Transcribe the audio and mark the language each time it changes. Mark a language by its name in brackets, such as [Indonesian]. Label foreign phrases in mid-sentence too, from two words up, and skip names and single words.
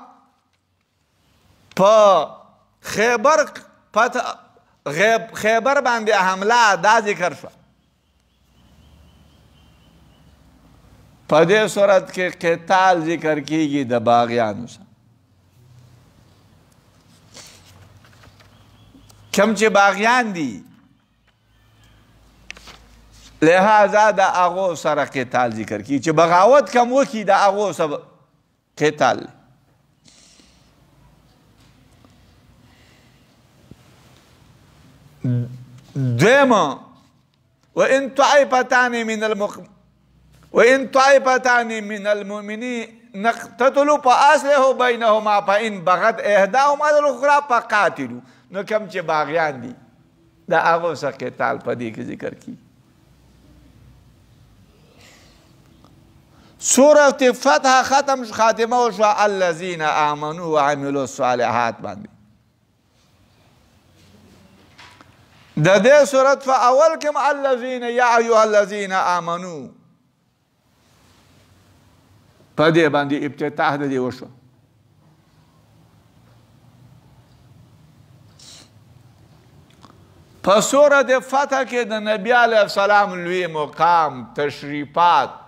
[Pashto] په خیبر باندې حمله دا ذکر شو په دې صورت کې قتال ذکر کیږي د باغیانو سره کوم چې باغیان دي لہذا دا هغو سره قتال ذکر کیږي چې بغاوت کم وکړي د هغو سره قتال دویمه [Arabic] وإن طائفتان من المؤمنين اقتتلوا فأصلحوا بينهما فإن بغت إحداهما على الأخرى فقاتلوا [Pashto] نو کوم چې باغیان دي د هغو سره قتال په دې کې ذکر کی سورة فتح ختم خاتمه وشو [Arabic] الذين آمنوا وعملوا الصالحات [Pashto] باندې د دې سورت په اول کې [Arabic] الذين يا ايها الذين آمنوا [Pashto] په دې باندې ابتداء د دې وشو په سورة فتح کې د نبی علیه السلام لوی مقام تشریفات